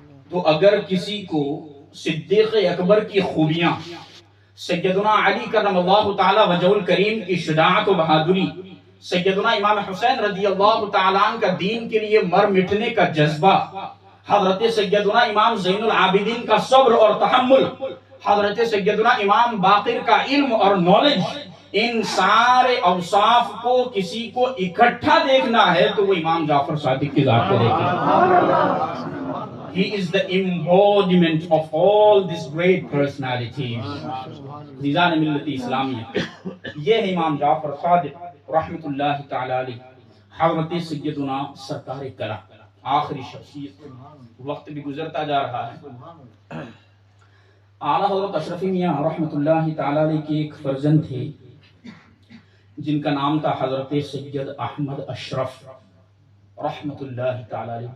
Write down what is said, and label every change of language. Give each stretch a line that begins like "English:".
Urdu: تو اگر کسی کو صدیق اکبر کی خوبیاں، سیدنا علی کرم اللہ تعالی وجہ الکریم کی شجاعت و بہادری، سیدنا امام حسین رضی اللہ تعالیٰ عنہ کا دین کے لیے مر مٹنے کا جذبہ، حضرت سیدنا امام زین العابدین کا صبر اور تحمل، حضرت سیدنا امام باقر کا علم اور نالج، ان سارے اوصاف کو کسی کو اکٹھا دیکھنا ہے تو وہ امام جعفر صادق کی ذات کو دیکھیں.
English: He is the embodiment of all these great personalities.
Urdu: عزیزان ملت اسلامیہ، یہ ہے امام جعفر صادق رحمۃ اللہ تعالی علیہ، حضرت سیدنا سرکار کلا، آخری شخصیت. وقت بھی گزرتا جا رہا ہے. اعلیٰ حضرت اشرفی میاں رحمۃ اللہ تعالی علیہ کے ایک فرزند تھے جن کا نام تھا حضرت سید احمد اشرف رحمۃ اللہ تعالی علیہ.